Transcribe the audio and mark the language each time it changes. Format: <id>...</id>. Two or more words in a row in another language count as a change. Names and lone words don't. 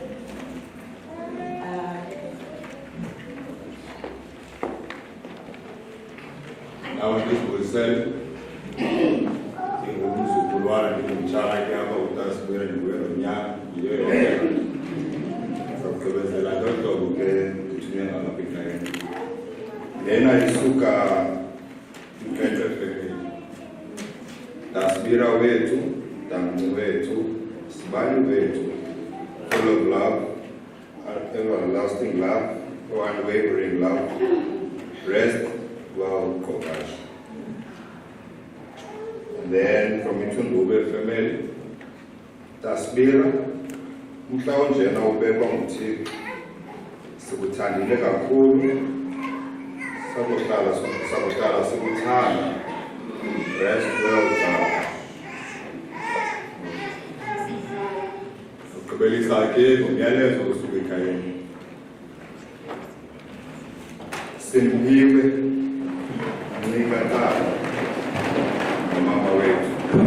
<xh>Nawe ndizibulisele ngumzukulwana ndingumtshana ke apha uDasibira ndibuye nomnyaka yiyo yonke. Sakugqibezela ndohlobo ke ndithunywe ngalapha ekhayeni. Lena isuka kwintlekele. Dasibira wethu, Damncu wethu, Sibali wethu,</xh> <en>full of love, everlasting love, unwavering love, rest well, Kokash. And then from Itundube family,</en> <xh>Dasibira, mhlawumbe njena ubekwa nguThixo. Sikuthandile kakhulu. Sakuhlala sikuthanda.</xh> <en>Rest well,</en> <xh>Tata. Ukugqibelisa ke ngomyalezo osuka ekhayeni. Simphiwe nika Tata nomama wethu.</xh>